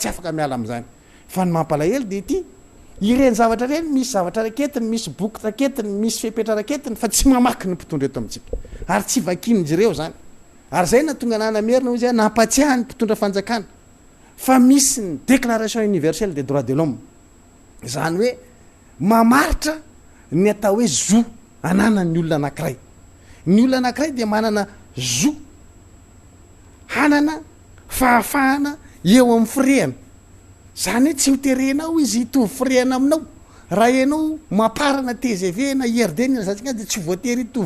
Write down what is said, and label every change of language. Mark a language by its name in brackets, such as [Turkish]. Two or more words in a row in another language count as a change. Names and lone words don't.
[Malagasy] tsy afaka miala am'izany fa ny mampalahelo dia ity ireny zavatra reny misy zavatra raketiny misy boky raketiny misy fepetra raketiny fa tsy mamaky ny mpitondra eto amintsika ary tsy vakin'izy ireo zany ary zay na tonga nanamerina izy nampatsiahany mpitondra fanjakana fa misy ny [French] déclaration universelle des droits de l'homme [Malagasy] zany hoe mamaritra ny atao hoe zo anana ny olona anankiray ny olona anankiray dia manana zo hanana fahafahana eo amin'ny firehana zany hoe tsy hoterenao izy hitovy firehana aminao raha ianao mamparana TGV na IRD ny zatsika dia tsy voatery hitovy